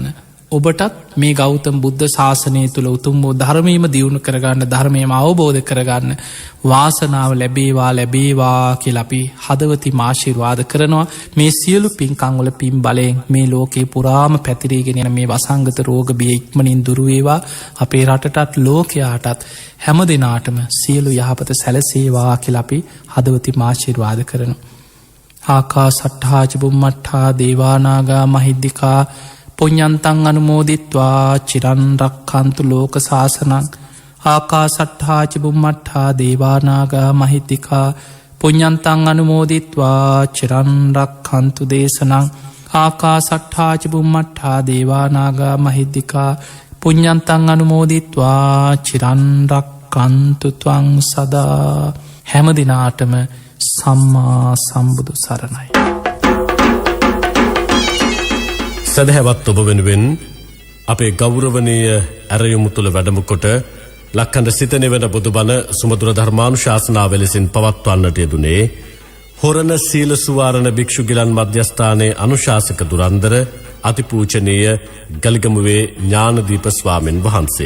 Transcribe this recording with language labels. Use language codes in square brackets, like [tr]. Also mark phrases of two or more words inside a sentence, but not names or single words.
[si] ඔබටත් මේ ගෞතම බුද්ධ ශාසනය තුළ උතුම් වූ ධර්මීම දියුණු කරගන්න ධර්මයම අවබෝධ කරගන්න වාසනාව ලැබේවා කියලපි හදවති මාශිර්වාද කරනවා. මේ සියලු පින්කංවල පින් බලයෙන් මේ ලෝකේ පුරාම පැතිරීගෙන මේ වසංගත රෝග බිය ඉක්මනින් දුරුවේවා අපේ රටටත් ලෝකයාටත් හැම දෙනාටම සියලු යහපත සැලසේවා කියලපි හදවති මාශිර්වාද කරනවා. [pi] ආකා සට්හාච බුම්මට්හා දේවානාගා මහිද්දිකා පුඤ්ඤන්තං අනුමෝදිත්වා චිරන්රක්ඛන්තු ලෝක සාසනං ආකා සට්හාච බුම්මට්හා දේවානාගා මහිද්දිකා පුඤ්ඤන්තං අනුමෝදිත්වා චිරන්රක්ඛන්තු දේශනං ආකා සට්හාච බුම්මට්හා දේවානාගා මහිද්දිකා පුඤ්ඤන්තං අනුමෝදිත්වා චිරන්රක්ඛන්තු ත්වං සදා. [si] හැම දිනාටම සම්මා සම්බුදු සරණයි. සදහැවත් ඔබ වෙනුවෙන් අපේ ගෞරවනීය ඇරයුමු තුළ වැඩම කොට ලක්කන්ද සිතනෙවන බුදුබණ සුමදුර ධර්මානුශාසනාව ලෙසින් පවත්වන්නට යෙදුනේ හොරණ සීල සුවාරණ භික්ෂු ගිලන් මධ්‍යස්ථානයේ අනුශාසක දුරන්දර අතිපූජනීය ගලිගමුවේ ඥානදීප ස්වාමීන් වහන්සේ.